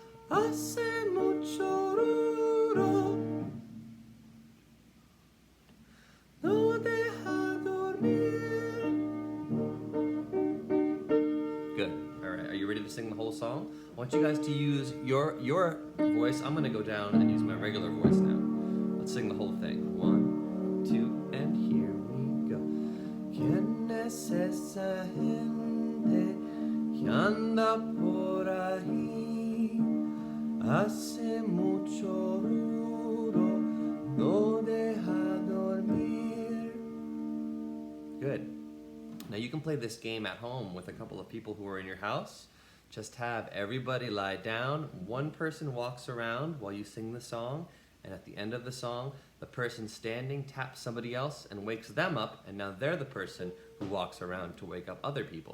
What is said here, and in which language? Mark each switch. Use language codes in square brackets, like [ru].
[es] Hace mucho ruido, no deja dormir. [en] Good. All right. Are you ready to sing the whole song? I want you guys to use your voice. I'm going to go down and use my regular voice now. Let's sing the whole thing. 1, 2, and here we go. [es] ¿Quién es esa gente que anda por ahí? Hace mucho ruido, no deja dormir. [en] Good. Now you can play this game at home with a couple of people who are in your house. Just have everybody lie down. One person walks around while you sing the song, and at the end of the song, the person standing taps somebody else and wakes them up, and now they're the person who walks around to wake up other people.